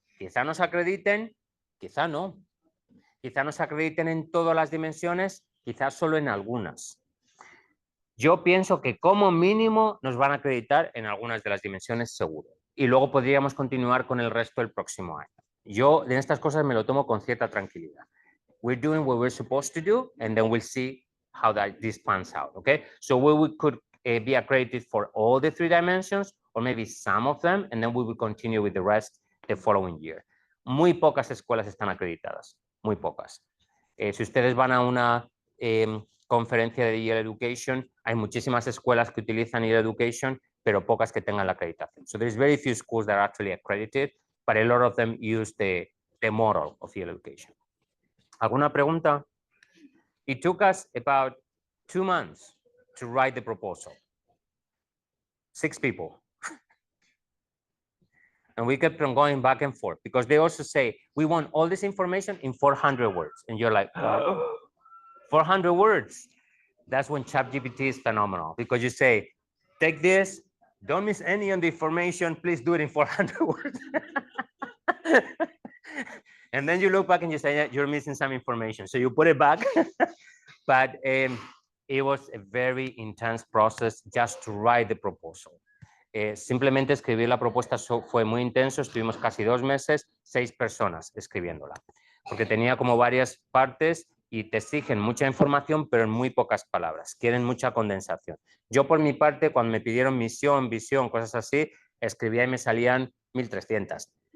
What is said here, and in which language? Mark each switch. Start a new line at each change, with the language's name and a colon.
Spanish: Quizá nos acrediten, quizá no. Quizá nos acrediten en todas las dimensiones, quizás solo en algunas. Yo pienso que como mínimo nos van a acreditar en algunas de las dimensiones seguro. Y luego podríamos continuar con el resto el próximo año. Yo en estas cosas me lo tomo con cierta tranquilidad.
English: We're doing what we're supposed to do, and then we'll see how this pans out, okay? So we could be accredited for all the 3 dimensions, or maybe some of them, and then we will continue with the rest the following year.
Spanish: Muy pocas escuelas están acreditadas, muy pocas. Si ustedes van a una conferencia de EL Education, hay muchísimas escuelas que utilizan EL Education, pero pocas que tengan la acreditación.
English: So there's very few schools that are actually accredited, but a lot of them use the model of EL Education.
Spanish: ¿Alguna pregunta?
English: It took us about 2 months to write the proposal. 6 people. And we kept on going back and forth because they also say, we want all this information in 400 words. And you're like, oh, 400 words. That's when ChatGPT is phenomenal because you say, take this, don't miss any of the information, please do it in 400 words. And then you look back and you say, yeah, you're missing some information. So you put it back. But it was a very intense process just to write the proposal.
Spanish: Simplemente escribir la propuesta fue muy intenso, estuvimos casi 2 meses, 6 personas escribiéndola, porque tenía como varias partes y te exigen mucha información, pero en muy pocas palabras, quieren mucha condensación. Yo por mi parte, cuando me pidieron misión, visión, cosas así, escribía y me salían 1300.